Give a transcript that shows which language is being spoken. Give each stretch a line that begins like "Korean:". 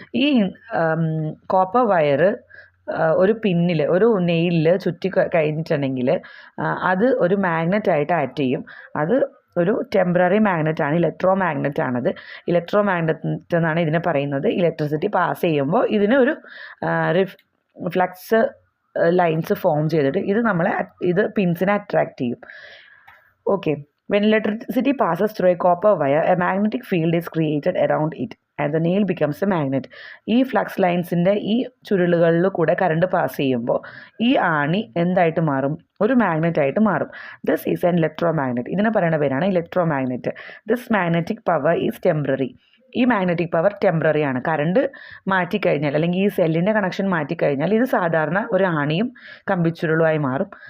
Malayalam: ഈ copper wire ഒരു പിന്നിൽ, ഒരു നെയിലിൽ ചുറ്റി കഴിഞ്ഞിട്ടുണ്ടെങ്കിൽ അത് ഒരു മാഗ്നറ്റായിട്ട് ആക്ട് ചെയ്യും. അത് ഒരു ടെമ്പററി മാഗ്നറ്റാണ്, ഇലക്ട്രോ മാഗ്നറ്റാണത്. ഇലക്ട്രോ മാഗ്നറ്റ് എന്നാണ് ഇതിനെ പറയുന്നത്. ഇലക്ട്രിസിറ്റി പാസ് ചെയ്യുമ്പോൾ ഇതിന് ഒരു ഫ്ലക്സ് ലൈൻസ് ഫോം ചെയ്തിട്ട് ഇത് പിൻസിനെ അട്രാക്റ്റ് ചെയ്യും. Okay.
English: When electricity passes through a copper wire, a magnetic field is created around it and the nail becomes a magnet.
Malayalam: ഈ ഫ്ലക്സ് ലൈൻസിൻ്റെ ഈ ചുരുളുകളിൽ കൂടെ കറണ്ട് പാസ് ചെയ്യുമ്പോൾ ഈ ആണി എന്തായിട്ട് മാറും? ഒരു മാഗ്നറ്റായിട്ട് മാറും.
English: This is an electromagnet.
Malayalam: ഇതിനെ പറയുന്ന പേരാണ് electro magnet.
English: This magnetic power is temporary.
Malayalam: ഈ മാഗ്നറ്റിക് പവർ ടെമ്പററി ആണ്. കറണ്ട് മാറ്റിക്കഴിഞ്ഞാൽ അല്ലെങ്കിൽ ഈ സെല്ലിൻ്റെ കണക്ഷൻ മാറ്റിക്കഴിഞ്ഞാൽ ഇത് സാധാരണ ഒരു ആണിയും കമ്പിച്ചുരുളുമായി മാറും.